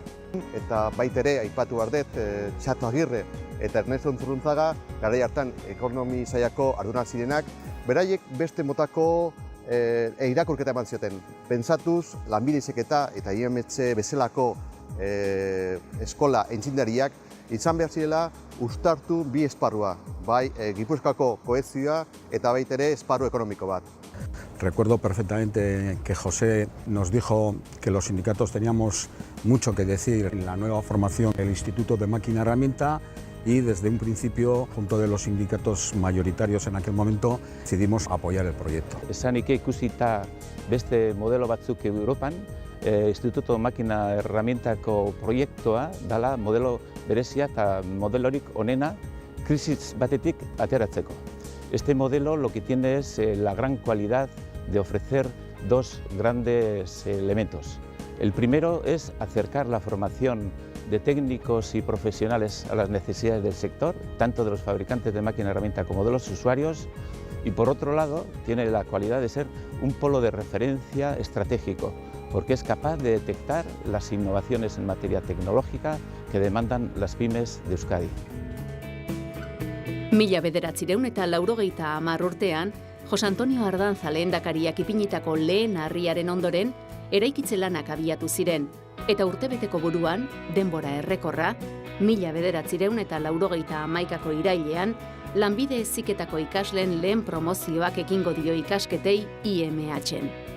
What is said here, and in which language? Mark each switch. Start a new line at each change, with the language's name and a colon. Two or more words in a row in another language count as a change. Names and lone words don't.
Basque: Eta baita ere, aipatu behar dut, Txato Agirre eta Ernesto Zurruntzaga, garai hartan ekonomi sailako ardurak zirenak, beraiek beste motako irakurketa eman zioten. Pentsatuz, lanbide heziketa eta IMH bezalako eskola aintzindariak izan behar zirela uztartu bi esparrua, bai Gipuzkoako kohezioa eta baita ere esparru ekonomiko bat.
Spanish: Recuerdo perfectamente que José nos dijo que los sindicatos teníamos mucho que decir en la nueva formación del Instituto de Máquina Herramienta y desde un principio, junto de los sindicatos mayoritarios en aquel momento, decidimos apoyar el proyecto.
Basque: Esanik ikusita beste modelo batzuk Europan, Instituto Makina Herramientako proiektua dala modelo berezia eta modelorik onena krisis batetik ateratzeko.
Spanish: Este modelo lo que tiene es la gran cualidad de ofrecer dos grandes elementos. El primero es acercar la formación de técnicos y profesionales a las necesidades del sector, tanto de los fabricantes de máquina herramienta como de los usuarios, y por otro lado tiene la cualidad de ser un polo de referencia estratégico, porque es capaz de detectar las innovaciones en materia tecnológica que demandan las pymes de Euskadi.
Basque: 1990 urtean, Jose Antonio Ardanza lehendakariak ipinitako lehen harriaren ondoren, eraikitze lanak abiatu ziren, eta urtebeteko buruan, denbora errekorra, 1991ko irailean, lanbide heziketako ikasleen lehen promozioak ekingo dio ikasketei IMH-en.